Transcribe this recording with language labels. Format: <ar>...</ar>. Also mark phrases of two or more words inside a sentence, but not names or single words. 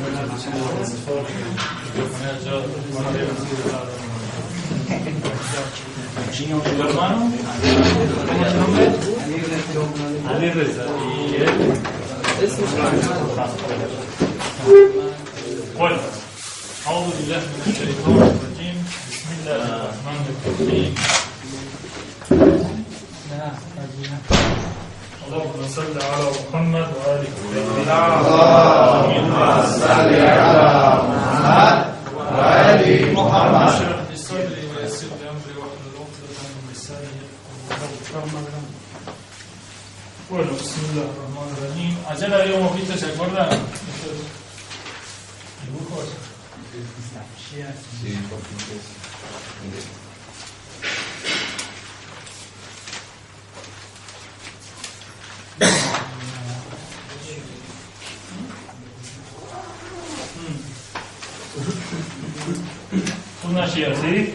<es>¿Tu hermano? ¿Cómo es el nombre? Ali Reza. ¿Y él? Bueno,</es> <ar>أعوذ بالله من الشيطان الرجيم بسم الله الرحمن الرحيم اللهم صل على محمد وآل محمد اللهم صل على محمد وآل محمد اشرح لي صدري ويسر لي أمري واحلل عقدة من لساني يفقهوا قولي.</ar> <es>Bueno,</es> <ar>بسم الله الرحمن الرحيم.</ar> <es>Ayer habíamos visto, ¿se acuerdan? Estos dibujos. Sí, por una Shia, ¿sí?</es>